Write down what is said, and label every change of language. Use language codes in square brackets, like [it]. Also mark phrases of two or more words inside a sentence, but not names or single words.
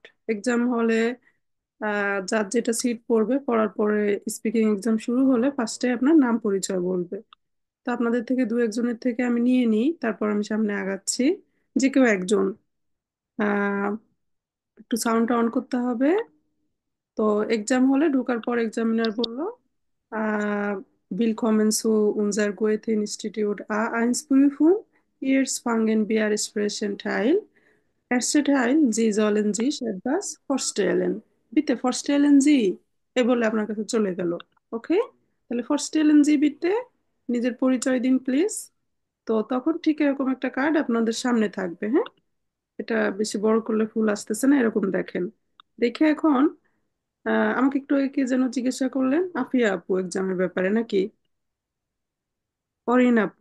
[bn] এক্সাম হলে যার যেটা সিট পড়বে, পড়ার পরে [en] speaking exam [bn] শুরু হলে ফার্স্টে আপনার নাম পরিচয় বলবে। তো আপনাদের থেকে দু একজনের থেকে আমি নিয়ে নিই, তারপর আমি সামনে আগাচ্ছি। যে কেউ একজন আহ একটু সাউন্ডটা অন করতে হবে। তো এক্সাম হলে ঢোকার পর এক্সামিনার বলল, [de] willkommen zu unser Goethe-Institut A1-Prüfung. Jetzt fangen wir Sprechen Teil. Erster Teil, Sie sollen sich etwas vorstellen. Bitte vorstellen Sie। [bn] এ বলে আপনার কাছে চলে গেল। ওকে, তাহলে [de] vorstellen Sie bitte, [bn] নিজের পরিচয় দিন প্লিজ। তো তখন ঠিক এরকম একটা কার্ড আপনাদের সামনে থাকবে, হ্যাঁ। এটা বেশি বড় করলে ফুল আসতেছে না, এরকম দেখেন। দেখে এখন আমাকে একটু আগে কে যেন জিজ্ঞাসা করলেন, আফিয়া আপু, এক্সামের ব্যাপারে নাকি? অরিন আপু?